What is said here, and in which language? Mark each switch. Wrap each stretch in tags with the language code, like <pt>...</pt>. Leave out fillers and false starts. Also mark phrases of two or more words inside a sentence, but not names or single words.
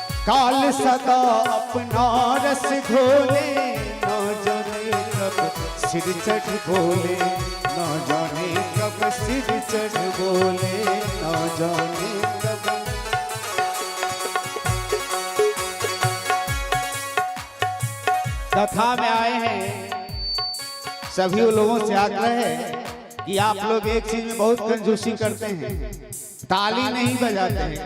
<hi>काल सदा अपना रस घोले, ना जाने कब सिर चढ़ बोले, ना जाने कब सिर चढ़ बोले, ना जाने कब। कथा में आए हैं, सभी लोगों से आग्रह है कि आप लोग एक चीज में बहुत कंजूसी करते हैं, ताली नहीं बजाते हैं।</hi>